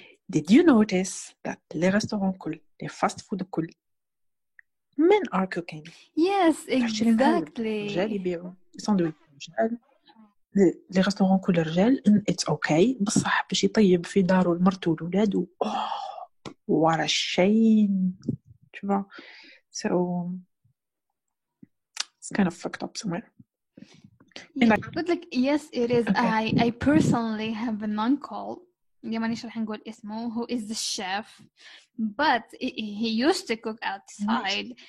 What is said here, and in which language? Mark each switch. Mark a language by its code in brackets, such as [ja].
[en] did you notice that [fr] les restaurants [en] كل les fast food كل men are cooking. Yes, exactly. [ar] رجال يبيعوا ساندويتش رجال. لي ريستورون كل رجال [en] it's okay [ar] بصح باش يطيب في دارو لمرته وولادو [en] what a shame. [fr] tu vois, [en] so it's kind of fucked up somewhere. Yeah, but like yes it is. Okay. I personally have an uncle, [ar] مانيش راح نقول اسمه, [en] who is the chef, but he used to cook outside.